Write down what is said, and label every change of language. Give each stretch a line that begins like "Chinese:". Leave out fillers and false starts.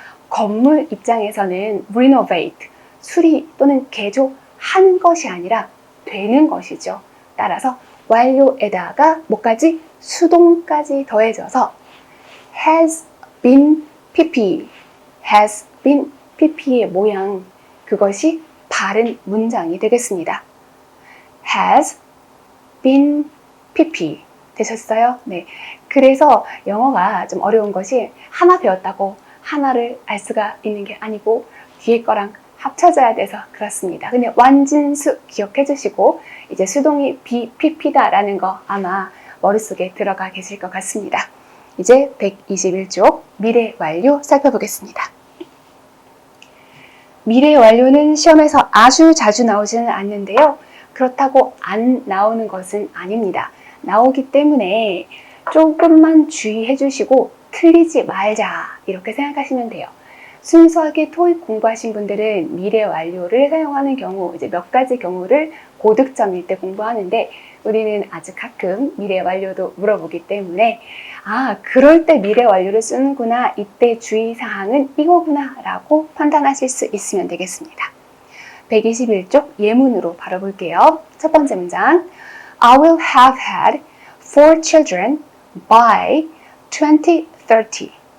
Korean: 건물 입장에서는 renovate, 수리 또는 개조하는 것이 아니라 되는 것이죠. 따라서 완료에다가 뭐까지? 수동까지 더해져서
English: has been pp
Korean: 의 모양, 그것이 바른 문장이 되겠습니다.
English: has been pp
Korean: 되셨어요? 네. 그래서 영어가 좀 어려운 것이 하나 배웠다고 하나를 알 수가 있는 게 아니고 뒤에 거랑 합쳐져야 돼서 그렇습니다. 근데 완진수 기억해 주시고 이제 수동이 pp다라는 거 아마 머릿속에 들어가 계실 것 같습니다. 이제 121쪽 미래 완료 살펴보겠습니다. 미래 완료는 시험에서 아주 자주 나오지는 않는데요. 그렇다고 안 나오는 것은 아닙니다. 나오기 때문에 조금만 주의해 주시고 틀리지 말자 이렇게 생각하시면 돼요. 순수하게 토익 공부하신 분들은 미래 완료를 사용하는 경우 이제 몇 가지 경우를 고득점일 때 공부하는데 우리는 아주 가끔 미래 완료도 물어보기 때문에 그럴 때 미래 완료를 쓰는구나, 이때 주의사항은 이거구나 라고 판단하실 수 있으면 되겠습니다. 121쪽 예문으로 바로 볼게요. 첫 번째 문장,
English: I will have had 4 children by 2030.